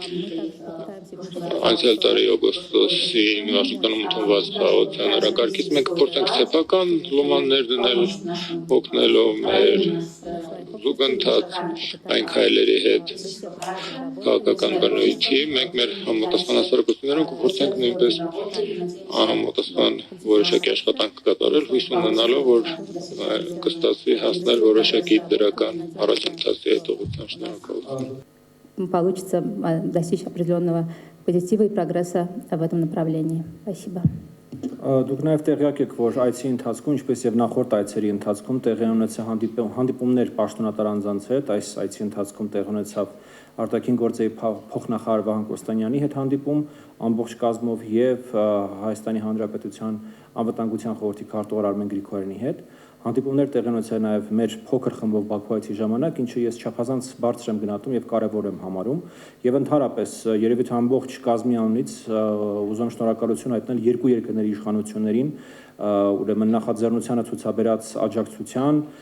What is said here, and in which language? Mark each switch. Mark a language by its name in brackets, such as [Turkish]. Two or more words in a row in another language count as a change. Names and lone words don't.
[Armenian] անցյալ տարի օգոստոսին Վաշինգտոնում ընդունված օծանորակարգից մենք փորձենք սեփական լոմաններ դնել, օգնելով մեր զուգընթաց այն քայլերի հետ քաղաքական բնույթի, մենք մեր համապատասխան հասարակություններում կփորձենք նույնպես համապատասխան որոշակի աշխատանք կատարել, հույս ունենալով, որ կստացվի հասնել որոշակի դրական առաջընթացի հետողության։ Շնորհակալություն։ [Russian] получится достичь определенного позитива и прогресса в этом направлении. Спасибо. [Armenian] Դուք նաև տեղյակ եք, որ այցի ընթացքում, ինչպես եւ նախորդ այցերի ընթացքում տեղի ունեցա հանդիպումներ պաշտոնատար անձանց հետ, այս այցի ընթացքում տեղի ունեցավ արտաքին գործերի փոխնախարար Վահան Կոստանյանի հետ հանդիպում ամբողջ կազմով եւ Հայաստանի Հանրապետության անվտանգության խորհրդի քարտուղար Արմեն Գրիգորյանի հետ։ Հանդիպումներ տեղի ունեցել նաև մեր փոքր խմբով Բաքու այցի ժամանակ, ինչը ես չափազանց բարձր եմ գնահատում եւ կարեւոր եմ համարում, եւ ընդհանրապես երևի թե ամբողջ կազմի անունից ուզում շնորհակալություն հայտնել երկու երկրների իշխանություններին, ուրեմն նախաձեռնությանը ցուցաբերած աջակցության